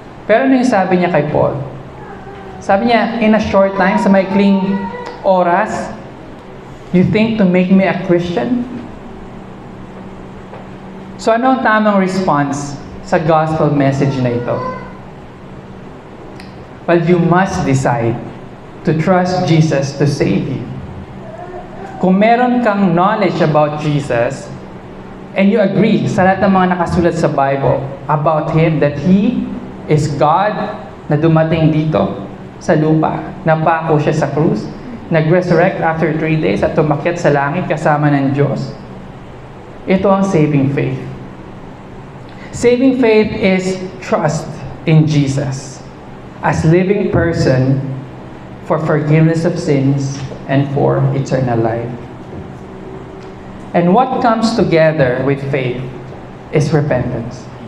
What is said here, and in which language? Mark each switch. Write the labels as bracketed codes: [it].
[tl] Pero ano yung sabi niya kay Paul? Sabi niya, [en] in a short time, [tl] sa maikling oras, [en] you think to make me a Christian? [tl] So ano ang tamang response sa gospel message na ito? [en] Well, you must decide to trust Jesus to save you. [tl] Kung meron kang knowledge about Jesus, [en] and you agree [tl] sa lahat ng mga nakasulat sa Bible about Him, [en] that He is God [tl] na dumating dito sa lupa, napako siya sa krus, nag-resurrect [en] after 3 days [tl] at tumakyat sa langit kasama ng Diyos. Ito ang saving faith. [en] Saving faith is trust in Jesus as living person for forgiveness of sins and for eternal life. And what comes together with faith is repentance.